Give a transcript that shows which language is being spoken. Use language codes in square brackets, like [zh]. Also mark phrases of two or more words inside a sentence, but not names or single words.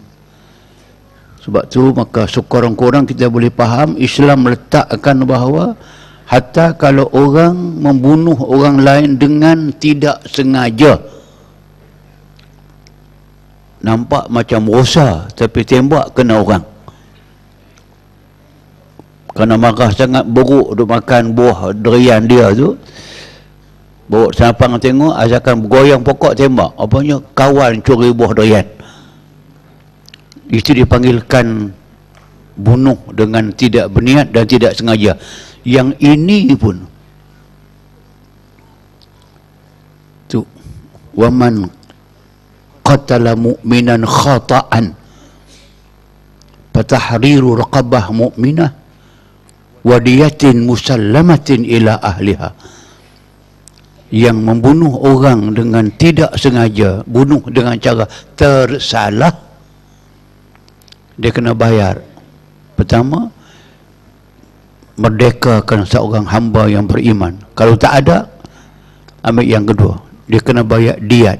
[ms] Sebab tu maka sekurang-kurang kita boleh faham Islam meletakkan bahawa hatta kalau orang membunuh orang lain dengan tidak sengaja, nampak macam rosa tapi tembak kena orang, kerana marah sangat beruk duk makan buah durian dia tu, bawa senapang tengok asalkan bergoyang pokok tembak, apanya kawan curi buah durian. Itu dipanggilkan bunuh dengan tidak berniat dan tidak sengaja. Yang ini pun tu, [ar] ومن قتل مؤمنا خطأ فتحرير رقبة مؤمنة ودية مسلمة إلى أهلها. [ms] Yang membunuh orang dengan tidak sengaja, bunuh dengan cara tersalah, dia kena bayar. Pertama, merdekakan seorang hamba yang beriman. Kalau tak ada, ambil yang kedua, dia kena bayar diat.